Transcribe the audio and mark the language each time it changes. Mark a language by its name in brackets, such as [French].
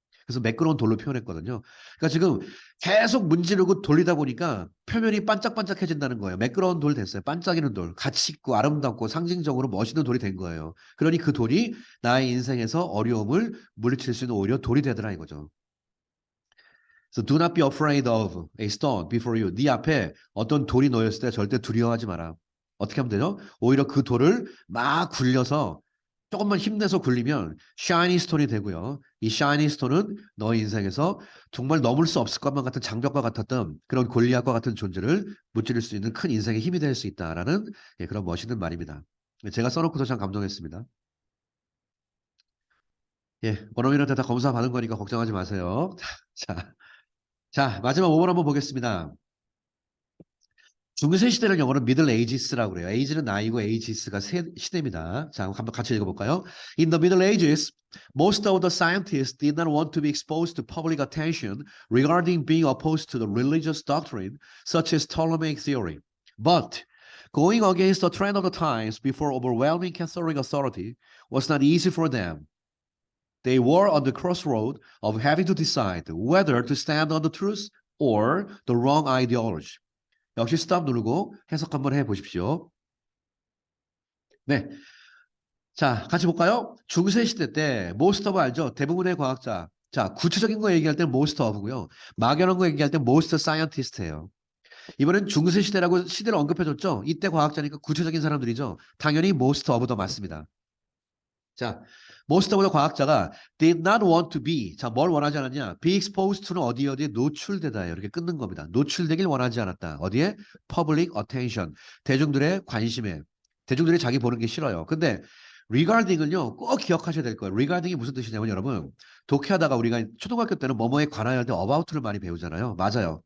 [Korean] 그래서 매끄러운 돌로 표현했거든요. 그러니까 지금 계속 문지르고 돌리다 보니까 표면이 반짝반짝해진다는 거예요. 매끄러운 돌 됐어요. 반짝이는 돌. 가치 있고 아름답고 상징적으로 멋있는 돌이 된 거예요. 그러니 그 돌이 나의 인생에서 어려움을 물리칠 수 있는 오히려 돌이 되더라 이거죠. [English] So do not be afraid of a stone before you. [Korean] 네 앞에 어떤 돌이 놓였을 때 절대 두려워하지 마라. 어떻게 하면 되죠? 오히려 그 돌을 막 굴려서 조금만 힘내서 굴리면 shiny stone이 되고요. 이 shiny stone은 너의 인생에서 정말 넘을 수 없을 것만 같은 장벽과 같았던 그런 골리앗과 같은 존재를 무찌를 수 있는 큰 인생의 힘이 될 수 있다라는 그런 멋있는 말입니다. 제가 써놓고서 참 감동했습니다. 예, 원어민한테 다 검사 받은 거니까 걱정하지 마세요. 자, 마지막 5번 한번 보겠습니다. 중세 시대를 영어로 Middle Ages라고 그래요. Age는 나이고 Ages가 시대입니다. 자, 한번 같이 읽어볼까요? [English] In the Middle Ages, most of the scientists did not want to be exposed to public attention regarding being opposed to the religious doctrine, such as Ptolemaic theory. But going against the trend of the times before overwhelming Catholic authority was not easy for them. They were on the crossroad of having to decide whether to stand on the truth or the wrong ideology. [Korean] 역시 스탑 누르고 해석 한번 해보십시오. 네. 자, 같이 볼까요? 중세 시대 때 모스터브 알죠? 대부분의 과학자. 자, 구체적인 거 얘기할 때는 모스터브고요. 막연한 거 얘기할 때 모스터 사이언티스트예요. 이번엔 중세 시대라고 시대를 언급해줬죠? 이때 과학자니까 구체적인 사람들이죠. 당연히 모스터브도 맞습니다. 자, 모스터보다 과학자가 [English] did not want to be. [Korean] 자, 뭘 원하지 않았냐? be exposed to는 어디에 노출되다. 이렇게 끊는 겁니다. 노출되길 원하지 않았다. 어디에? [English] public attention. [Korean] 대중들의 관심에. 대중들이 자기 보는 게 싫어요. 근데 regarding은요, 꼭 기억하셔야 될 거예요. regarding이 무슨 뜻이냐면 여러분, 독해하다가 우리가 초등학교 때는 뭐뭐에 관하여 할 때 about를 많이 배우잖아요. 맞아요.